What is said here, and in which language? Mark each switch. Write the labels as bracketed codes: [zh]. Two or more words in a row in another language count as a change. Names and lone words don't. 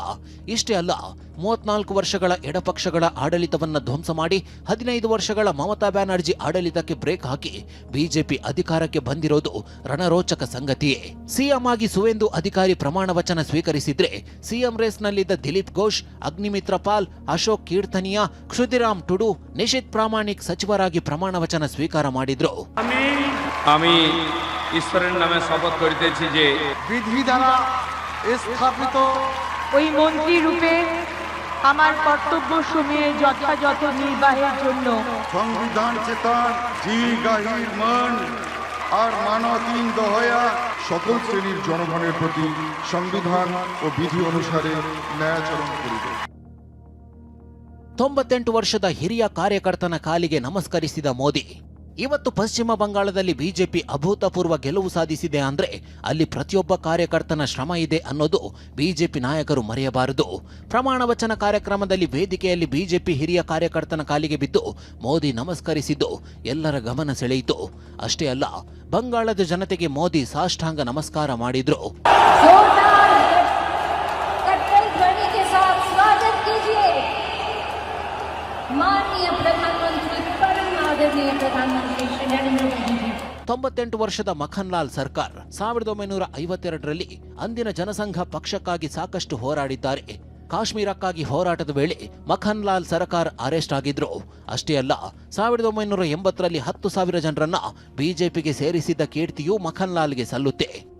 [kn] ಇಷ್ಟೇ ಅಲ್ಲ, 34 ವರ್ಷಗಳ ಎಡಪಕ್ಷಗಳ ಆಡಳಿತವನ್ನ ಧ್ವಂಸ ಮಾಡಿ 15 ವರ್ಷಗಳ ಮಮತಾ ಬ್ಯಾನರ್ಜಿ ಆಡಳಿತಕ್ಕೆ ಬ್ರೇಕ್ ಹಾಕಿ ಬಿಜೆಪಿ ಅಧಿಕಾರಕ್ಕೆ ಬಂದಿರೋದು ರಣರೋಚಕ ಸಂಗತಿಯೇ. ಸಿಎಂ ಆಗಿ ಸುವೇಂದು ಅಧಿಕಾರಿ ಪ್ರಮಾಣ ವಚನ ಸ್ವೀಕರಿಸಿದ್ರೆ ಸಿಎಂ ರೇಸ್ನಲ್ಲಿದ್ದ ದಿಲೀಪ್ ಘೋಷ್, ಅಗ್ನಿಮಿತ್ರ ಪಾಲ್, ಅಶೋಕ್ ಕೀರ್ತನಿಯಾ, ಕ್ಷುದಿರಾಮ್ ಟುಡು, ನಿಶಿತ್ ಪ್ರಾಮಾಣಿಕ್ ಸಚಿವರಾಗಿ ಪ್ರಮಾಣ ವಚನ ಸ್ವೀಕಾರ ಮಾಡಿದ್ರು. [bn] আমি ঈশ্বরের নামে শপথ করিতেছি যে বিধি দ্বারা স্থাপিত ওই মন্ত্রী রূপে আমার কর্তব্য সমূহের যথাযথ নির্বাহের জন্য সংবিধান চেতন জি গাহির মন আর মানবীন দয়া সকল শ্রেণীর জনগণের প্রতি সংবিধান ও বিধি অনুসারে ন্যায়াচরণ করিবে। [kn] 98 ವರ್ಷದ ಹಿರಿಯ ಕಾರ್ಯಕರ್ತನ ಕಾಲಿಗೆ ನಮಸ್ಕರಿಸಿದ ಮೋದಿ. ಇವತ್ತು ಪಶ್ಚಿಮ ಬಂಗಾಳದಲ್ಲಿ ಬಿಜೆಪಿ ಅಭೂತಪೂರ್ವ ಗೆಲುವು ಸಾಧಿಸಿದೆ ಅಂದ್ರೆ ಅಲ್ಲಿ ಪ್ರತಿಯೊಬ್ಬ ಕಾರ್ಯಕರ್ತನ ಶ್ರಮ ಇದೆ ಅನ್ನೋದು ಬಿಜೆಪಿ ನಾಯಕರು ಮರೆಯಬಾರದು. ಪ್ರಮಾಣ ವಚನ ಕಾರ್ಯಕ್ರಮದಲ್ಲಿ ವೇದಿಕೆಯಲ್ಲಿ ಬಿಜೆಪಿ ಹಿರಿಯ ಕಾರ್ಯಕರ್ತನ ಕಾಲಿಗೆ ಬಿದ್ದು ಮೋದಿ ನಮಸ್ಕರಿಸಿದ್ದು ಎಲ್ಲರ ಗಮನ ಸೆಳೆಯಿತು. ಅಷ್ಟೇ ಅಲ್ಲ, ಬಂಗಾಳದ ಜನತೆಗೆ ಮೋದಿ ಸಾಷ್ಟಾಂಗ ನಮಸ್ಕಾರ ಮಾಡಿದ್ರು. [hi] माननीय प्रधानमंत्री परम आदरणीय प्रधानमंत्री श्री नरेंद्र मोदी जी [kn] 98 ವರ್ಷದ ಮಖನ್ಲಾಲ್ ಸರ್ಕಾರ್ 1952ರಲ್ಲಿ ಅಂದಿನ ಜನಸಂಘ ಪಕ್ಷಕ್ಕಾಗಿ ಸಾಕಷ್ಟು ಹೋರಾಡಿದ್ದಾರೆ. ಕಾಶ್ಮೀರಕ್ಕಾಗಿ ಹೋರಾಟದ ವೇಳೆ ಮಖನ್ಲಾಲ್ ಸರ್ಕಾರ್ ಅರೆಸ್ಟ್ ಆಗಿದ್ರು. ಅಷ್ಟೇ ಅಲ್ಲ, 1980ರಲ್ಲಿ 10,000 ಜನರನ್ನ ಬಿಜೆಪಿಗೆ ಸೇರಿಸಿದ್ದ ಕೀರ್ತಿಯೂ ಮಖನ್ಲಾಲ್ಗೆ ಸಲ್ಲುತ್ತೆ.